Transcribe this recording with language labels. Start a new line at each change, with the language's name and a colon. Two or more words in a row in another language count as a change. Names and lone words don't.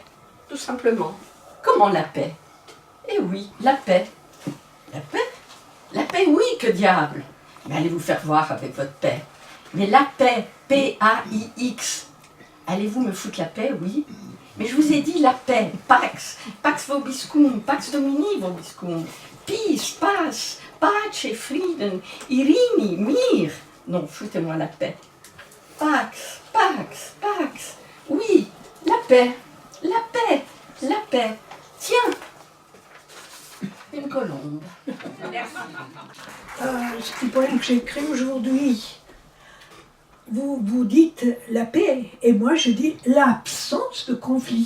French: Tout simplement. Comment la paix? Eh oui, la paix. La paix? La paix, oui, que diable! Mais allez vous faire voir avec votre paix. Mais la paix, P-A-I-X, allez-vous me foutre la paix, oui? Mais je vous ai dit la paix,
Latin: Pax, Pax Vobiscum, Pax Domini Vobiscum, Peace, Pax, Pace, Frieden, Irini, Mir.
French: Non, foutez-moi la paix.
Latin: Pax, Pax, Pax,
French: oui, la paix, la paix, la paix. Tiens, une colombe. Merci. Ce petit poème que j'ai écrit aujourd'hui, vous dites la paix, et moi je dis l'absence de conflit.